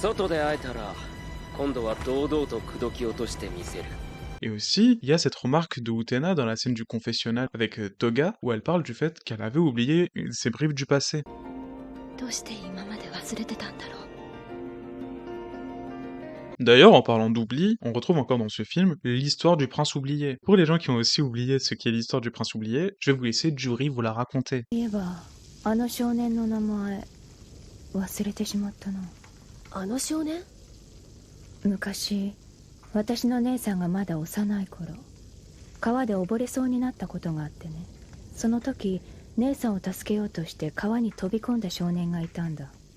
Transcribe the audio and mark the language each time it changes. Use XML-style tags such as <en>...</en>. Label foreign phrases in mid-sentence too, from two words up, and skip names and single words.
<fr>Et aussi, il y a cette remarque de Utena dans la scène du confessionnal avec Toga, où elle parle du fait qu'elle avait oublié ses bribes du passé. D'ailleurs, en parlant d'oubli, on retrouve encore dans ce film l'histoire du prince oublié. Pour les gens qui ont aussi oublié ce qu'est l'histoire du prince oublié, je vais vous laisser Juri vous la raconter.</fr> <ja>あの少年の名前忘れてしまったの。あの少年？昔私の姉さんがまだ幼い頃、川で溺れそうになったことがあってね。その時姉さんを助けようとして川に飛び込んだ少年がいたんだ。</ja>